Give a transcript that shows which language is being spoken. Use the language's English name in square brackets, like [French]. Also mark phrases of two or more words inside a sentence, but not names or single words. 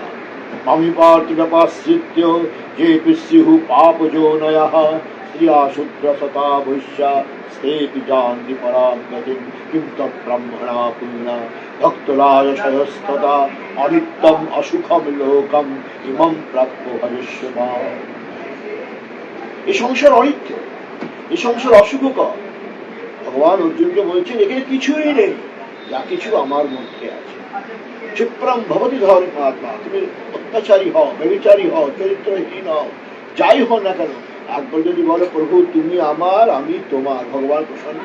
[Sanskrit] मामि पार्थिवपाश्रित्य येऽपि स्युः पापयोनयः स्त्रिया शूद्रसता भुष्या स्तेऽपि जानन्ति परां गतिं किं तत्ब्रह्मणा पुण्या भक्तलायशयस्तदा अनित्यम् असुखं लोकम् इमं प्राप्तो भविष्यति। [Bangla] এই সংসার অনিত্য, এই সংসার অশুভকর। ভগবান অর্জুনকে বলছেন এখানে কিছুই নেই, যা কিছু আমার মধ্যে আছে। [Sanskrit] ক্ষিপ্রম ভবতি ধর্মাত্মা, [Bangla] তুমি অত্যাচারী হও, ব্যভিচারী হও, চরিত্রহীন হও, যাই হও না কেন, একবার যদি বলো প্রভু তুমি আমার আমি তোমার, ভগবান প্রসন্ন।